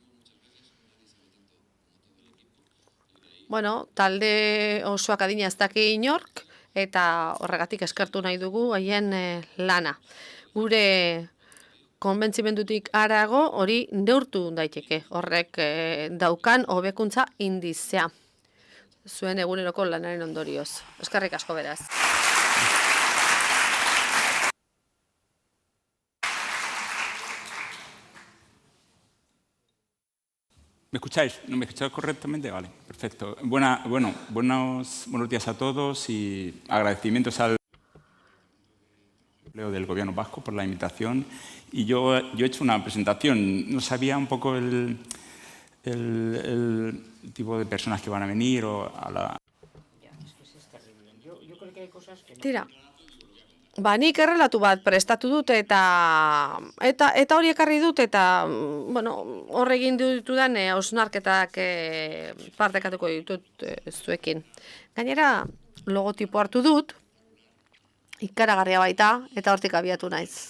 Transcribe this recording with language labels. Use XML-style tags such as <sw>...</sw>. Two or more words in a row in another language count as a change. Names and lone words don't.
<eu>Talde osoak adina ez daki inork, eta horregatik eskertu nahi dugu haien lana. Gure konbentzimendutik harago hori neurtu daiteke, horrek daukan hobekuntza indizea. Zuen eguneroko lanaren ondorioz. Eskerrik asko beraz.</eu> <es>¿Me escucháis? ¿No me escucháis correctamente? Vale, perfecto. Buenos días a todos y agradecimientos al del Gobierno vasco por la invitación. Y yo he hecho una presentación. No sabía un poco el tipo de personas que van a venir o a la...</es> <eu>Tira. Nik errelatu bat prestatu dut eta hori ekarri dut eta hor egin ditudan hausnarketak partekatuko ditut zuekin. Gainera, logotipo hartu dut, ikaragarria baita eta hortik abiatu naiz.</eu>